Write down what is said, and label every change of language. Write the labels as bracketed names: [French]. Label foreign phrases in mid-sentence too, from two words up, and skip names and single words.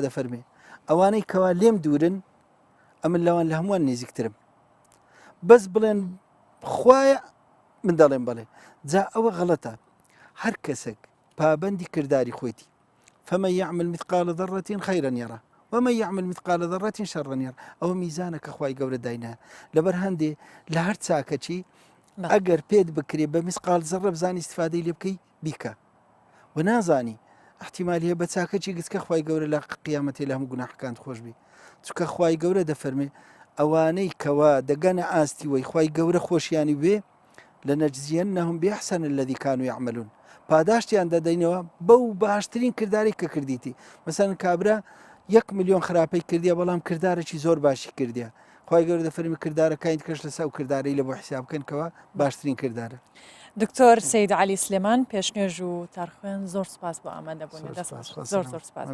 [Central Kurdish] دەفەرمێ ئەوانەی کەوا لێم دوورن ئەمن لەوان لە هەمووان نزیکترم بەس بڵێن خوایە من دەڵێم بەڵێ جا ئەوە غەڵەتە هەر کەسێک پابەندی کردداری خۆیتی [Arabic] فمن يعمل مثقال ذرة خيرا يرى ومن يعمل مثقال ذرة شرا يرى [Central Kurdish] ئەوە میزانەکە خوای گەورە داینە لەبەر هەندێ لە هەر چاکەچی ئەگەر پێت بکرێ بە میسقال زەڕە بزانی استفادەی لێ بکەی بیکە و نازانی احتیمال هەیە بە چاکەچی گچکە خوای گەورە لە قیامەتێ لە هەموو گوناحەکان خۆش بی چونکە خوای گەورە دەفەرمێ ئەوانەی کەوا دەگەنە ئاستی وەی خوای گەورە خۆشیانی بێ [Arabic] لنجزينهم بأحسن الذي كانوا يعملون [Central Kurdish] پاداشتیان دەدەینەوە بەو باشترین کردداری کە کردیتی مەسەن کابرا 1 ملیۆن خراپەی کردیە بەڵام کردارێکی زۆر باشی کردیە خی گەورە دەفەرمی کردارەکانی کەش لەسا و کردداری لە بۆ حساب بکەنکەوە باشترین کردارە. دکتۆر سید علی سلێمان پێشنێژ و تارخوێن زۆر سپاس بۆ ئامادەبوونی زۆر سپاس.